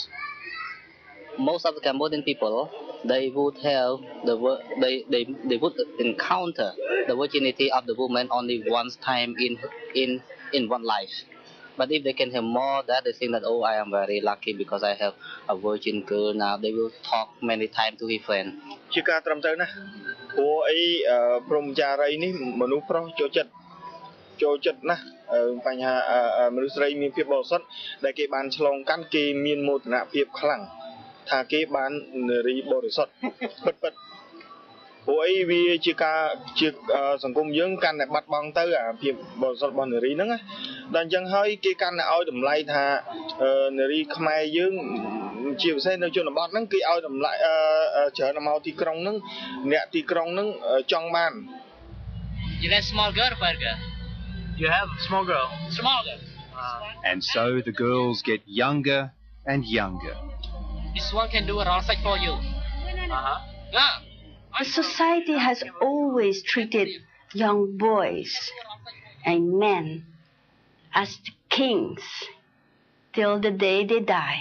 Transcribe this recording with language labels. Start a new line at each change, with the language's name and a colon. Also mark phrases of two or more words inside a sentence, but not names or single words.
English: Most of the Cambodian people, they would have they would encounter the virginity of the woman only one time in one life. But if they can have more, that they think that, oh, I am very lucky because I have a virgin girl now. They will talk many times to his friend.
Khmer: ជាការត្រឹមត្រូវណាស់ព្រោះអីព្រមចារីនេះមនុស្សប្រុសចូលចិត្តណាស់បញ្ហាមនុស្សស្រីមានភាពបរិសុទ្ធដែលគេ បានឆ្លងកាន់គេមានមោទនភាពខ្លាំងថាគេបាននារីបរិសុទ្ធពិតព្រោះអីវាជាការជាសង្គមយើងកាន់តែបាត់បង់ទៅអាភាពបរិសុទ្ធរបស់នារីហ្នឹងណាដល់អញ្ចឹងហើយគេកាន់តែឲ្យតម្លៃថានារីខ្មែរយើងជាពិសេសនៅជនបទហ្នឹងគេឲ្យតម្លៃច្រើនមកទីក្រុងហ្នឹងអ្នកទីក្រុងហ្នឹងចង់បាន
English: You have small girl, burger. You have small girl. Small girl. And so the girls get younger and younger. This one can do a raw sex for you. Yeah. The society has always treated young boys and men as the kings till the day they die.